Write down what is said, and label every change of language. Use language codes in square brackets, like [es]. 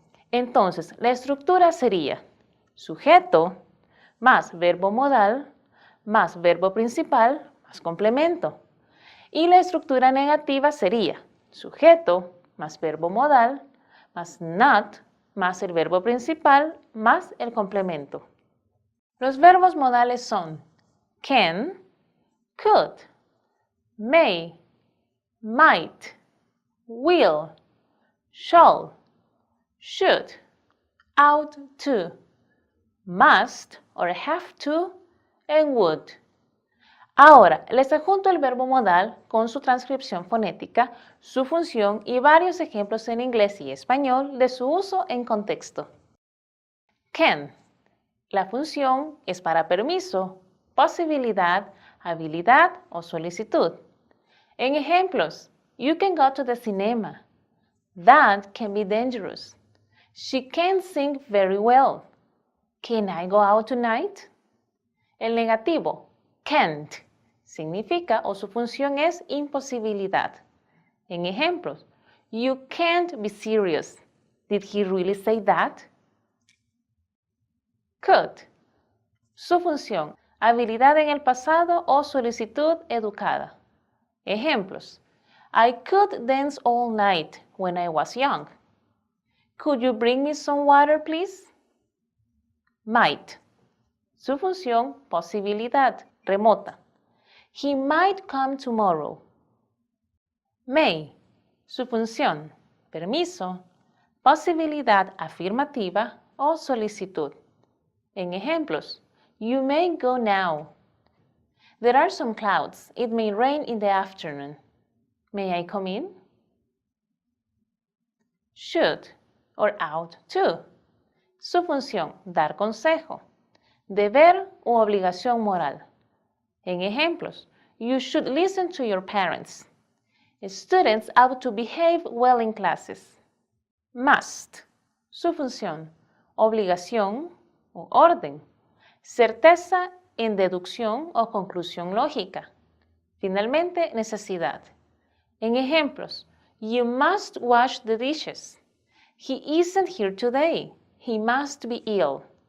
[es] Entonces, la estructura sería sujeto más verbo modal más verbo principal más complemento. Y la estructura negativa sería sujeto más verbo modal más not más el verbo principal más el complemento. Los verbos modales son [en] can, could, may, might, will, shall, should, ought to, must or have to, and would. [es] Ahora, les adjunto el verbo modal con su transcripción fonética, su función y varios ejemplos en inglés y español de su uso en contexto. Can. La función es para permiso, posibilidad, habilidad o solicitud. En ejemplos, [en] you can go to the cinema. That can be dangerous. She can sing very well. Can I go out tonight? [es] El negativo, can't, significa o su función es imposibilidad. En ejemplos, [en] you can't be serious. Did he really say that? [es] Could. Su función, habilidad en el pasado o solicitud educada. [en] Ejemplos, I could dance all night when I was young. Could you bring me some water, please? Might. [es] Su función, posibilidad, remota. [en] He might come tomorrow. May. [es] Su función, permiso, posibilidad afirmativa o solicitud. En ejemplos, [en] you may go now. There are some clouds. It may rain in the afternoon. May I come in? Should or ought to. [es] Su función, dar consejo. Deber u obligación moral. En ejemplos, [en] you should listen to your parents. Students ought to behave well in classes. Must. [es] Su función, obligación o orden. Certeza en deducción o conclusión lógica. Finalmente, necesidad. En ejemplos, [en] you must wash the dishes. He isn't here today. He must be ill.